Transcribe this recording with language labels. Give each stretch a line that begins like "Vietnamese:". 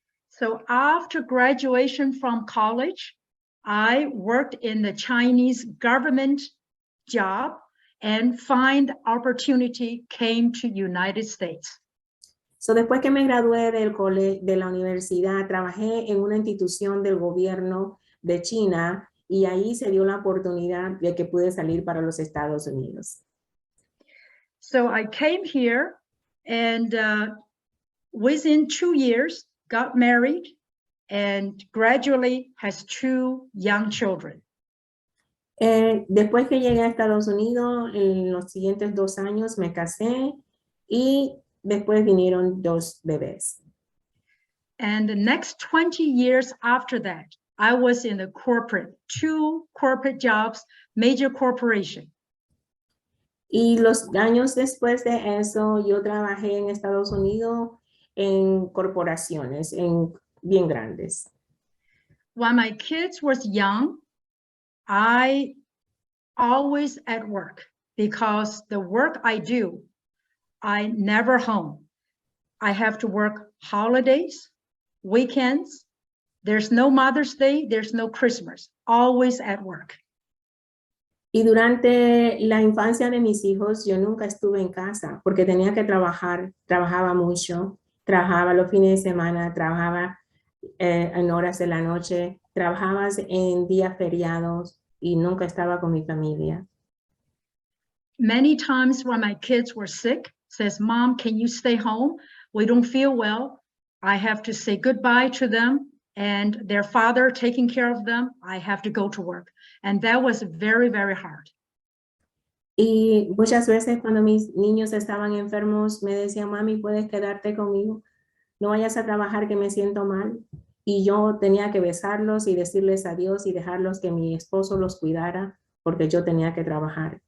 English: So after graduation from college, I worked in the Chinese government job and find opportunity came to United States.
Spanish: So, después que me gradué de la universidad, trabajé en una institución del gobierno de China, y ahí se dio la oportunidad de que pude salir para los Estados Unidos.
English: So I came here and within 2 years got married and gradually has 2 young children.
Spanish: Después que llegué a Estados Unidos, en los siguientes 2 años me casé y después vinieron 2 bebés.
English: And the next 20 years after that, I was in the corporate, 2 corporate jobs, major corporation.
Spanish: Y los años después de eso, yo trabajé en Estados Unidos en corporaciones, bien grandes.
English: When my kids was young, I always at work because the work I do, I never home. I have to work holidays, weekends. There's no Mother's Day, there's no Christmas, always at work.
Spanish: Y durante la infancia de mis hijos, yo nunca estuve en casa porque tenía que trabajar, trabajaba mucho, trabajaba los fines de semana, trabajaba en horas de la noche, trabajaba en días feriados y nunca estaba con mi familia.
English: Many times when my kids were sick, says, Mom, can you stay home? We don't feel well. I have to say goodbye to them and their father taking care of them, I have to go to work. And that was very, very hard.
Spanish: Y muchas veces cuando mis niños estaban enfermos, me decían, mami, ¿puedes quedarte conmigo? No vayas a trabajar que me siento mal. Y yo tenía que besarlos y decirles adiós y dejarlos que mi esposo los cuidara porque yo tenía que trabajar.